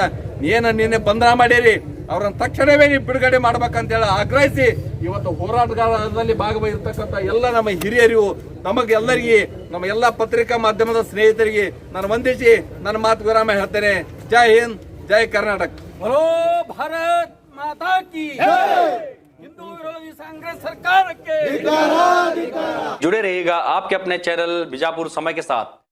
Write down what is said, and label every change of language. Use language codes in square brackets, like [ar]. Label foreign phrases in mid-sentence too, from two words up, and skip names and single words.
[kn] ನಿನ್ನೆ ಬಂಧನ ಮಾಡಿರಿ, ಅವ್ರನ್ನ ತಕ್ಷಣವೇ ನೀವು ಬಿಡುಗಡೆ ಮಾಡ್ಬೇಕಂತ ಹೇಳಿ ಆಗ್ರಹಿಸಿ ಇವತ್ತು ಹೋರಾಟಗಾರರಲ್ಲಿ ಭಾಗವಹಿರ್ತಕ್ಕಂಥ ಎಲ್ಲ ನಮ್ಮ ಹಿರಿಯರಿಗೂ ನಮಗೆಲ್ಲರಿಗೆ ನಮ್ಮ ಎಲ್ಲ ಪತ್ರಿಕಾ ಮಾಧ್ಯಮದ ಸ್ನೇಹಿತರಿಗೆ ನಾನು ವಂದಿಸಿ ನನ್ನ ಮಾತು ವಿರಾಮ ಹೇಳ್ತೇನೆ. ಜೈ ಹಿಂದ್, ಜೈ ಕರ್ನಾಟಕ. [hi] बोलो भारत माता की हिंदू विरोधी कांग्रेस सरकार के जुड़े रहिएगा आपके अपने चैनल बीजापुर समय के साथ।